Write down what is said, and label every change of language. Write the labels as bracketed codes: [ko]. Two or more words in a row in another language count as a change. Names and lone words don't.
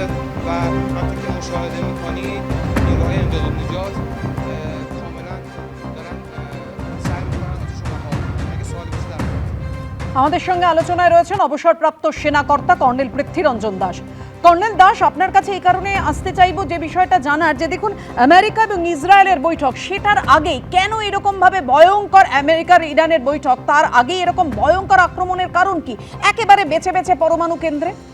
[fa] و همونطور که مشاهده میکنید نیروهای امداد و نجات کاملا دارن سعی میکنن شماها اگه سوالی باشه در [bn] আমাদের সঙ্গে আলোচনায় রয়েছেন অবসরপ্রাপ্ত সেনাকর্তা কর্নেল পৃথ্বীরঞ্জন দাস। কর্নেল দাস, আপনার কাছে এই কারণে আসতে চাইবো যে বিষয়টা জানার, যে দেখুন আমেরিকা এবং ইসরায়েলের বৈঠক, সেটার আগে কেন এরকম ভাবে ভয়ঙ্কর আমেরিকার ইরানের বৈঠক, তার আগে এরকম ভয়ঙ্কর আক্রমণের কারণ কি একেবারে বেছে বেছে পরমাণু কেন্দ্রে?